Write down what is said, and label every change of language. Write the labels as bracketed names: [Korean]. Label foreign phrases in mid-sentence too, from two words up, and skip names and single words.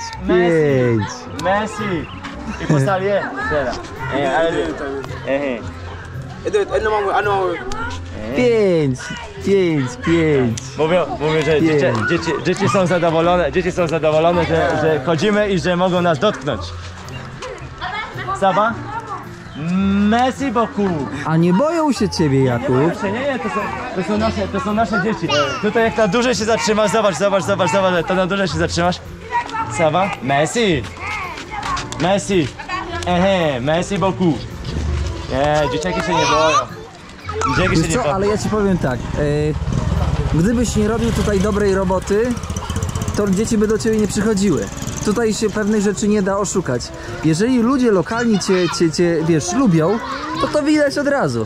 [Polish] Messi! I postawię teraz. 5. Mówią, że dzieci są zadowolone, że chodzimy i że mogą nas dotknąć. [French] Saba? Merci beaucoup! [Polish] A nie boją się ciebie, Jakub? Nie, to są nasze dzieci. Tutaj jak na dłużej się zatrzymasz, zobacz, to na dłużej się zatrzymasz. [French] Saba? Merci! Merci beaucoup! [Polish] Nie, dzieciaki się nie boją. Wiesz co, ale ja ci powiem tak, gdybyś nie robił tutaj dobrej roboty, to dzieci by do ciebie nie przychodziły. Tutaj się pewnej rzeczy nie da oszukać. Jeżeli ludzie lokalni cię wiesz, lubią, to widać od razu.